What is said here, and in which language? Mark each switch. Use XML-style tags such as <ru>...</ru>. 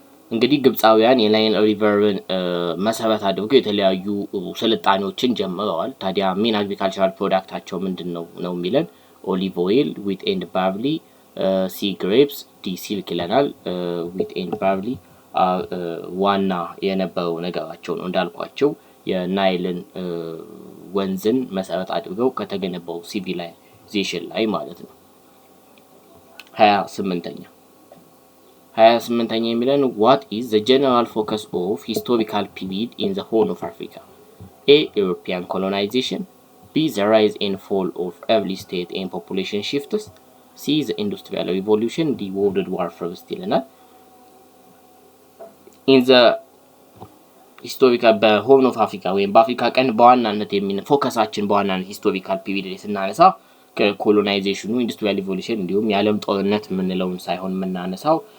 <am>እንግዲህ ግብፃውያን የናይል ሪቨርን መሰረት አድርገው የተለያዩ ስልጣኔዎችን ጀምረዋል። ታዲያ ሜን አግሪካልቸራል ፕሮዳክታቸው ምንድን ነው የሚለን ኦሊቭ ኦይል፣ ዊት ኤንድ ባርሊ፣ ሲ ግሬፕስ፣ ዲ ሲልክ ይለናል። ዊት ኤንድ ባርሊ ዋና የነበረው ነገራቸው ነው። እንዳልኳቸው የናይልን ወንዝን መሰረት አድርገው ከተገነባው ሲቪላይዜሽን ላይ ማለት ነው። 28ኛ የሚለን</am> <en>what is the general focus of historical period in the Horn of Africa? A. European colonization, B. the rise and fall of early state and population shifts, C. the industrial revolution, D. World War First</en> <am>ይለናል። in the ሂስቶሪካል በሆርን ኦፍ አፍሪካ ወይም በአፍሪካ ቀንድ በዋናነት ፎከሳችን በዋናነት ሂስቶሪካል ፒሪድ ላይ ስናነሳ ከኮሎናይዜሽኑ፣ ኢንዱስትሪያል ሪቮሉሽን እንዲሁም የዓለም ጦርነት የምንለውን ሳይሆን የምናነሳው</am>